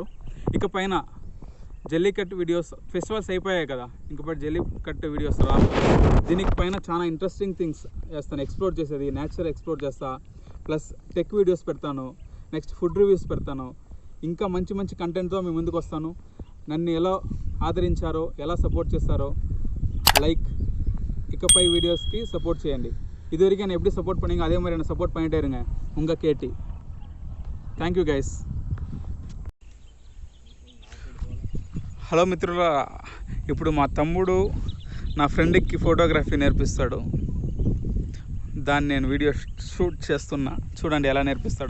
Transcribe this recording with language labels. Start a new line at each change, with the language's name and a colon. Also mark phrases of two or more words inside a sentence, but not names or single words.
Telugu: ఇకపైన జల్లికట్టు వీడియోస్, ఫెస్టివల్స్ అయిపోయాయి కదా, ఇంకపై జల్లికట్టు వీడియోస్ రా. దీనికి పైన చాలా
English: interesting things
Telugu: చేస్తాను, ఎక్స్ప్లోర్ చేసేది,
English: nature explore
Telugu: చేస్తా,
English: plus tech videos
Telugu: పెడతాను,
English: next food reviews
Telugu: పెడతాను. ఇంకా మంచి మంచి కంటెంట్తో మీ ముందుకు వస్తాను. నన్ను ఎలా ఆదరించారో, ఎలా సపోర్ట్ చేస్తారో లైక్ ఇకపై వీడియోస్‌కు సపోర్ట్ చేయండి.
Tamil: இது வரைக்கும் என்ன எப்படி சப்போர்ட் பண்ணீங்க அதே மாதிரி என்ன சப்போர்ட் பண்ணிட்டே இருங்க. உங்க கேட்டி.
English: thank you guys.
Telugu: హలో మిత్రుల, ఇప్పుడు మా తమ్ముడు నా ఫ్రెండ్కి ఫోటోగ్రఫీ నేర్పిస్తాడు. దాన్ని నేను
English: video shoot
Telugu: చేస్తున్నా, చూడండి ఎలా నేర్పిస్తాడో.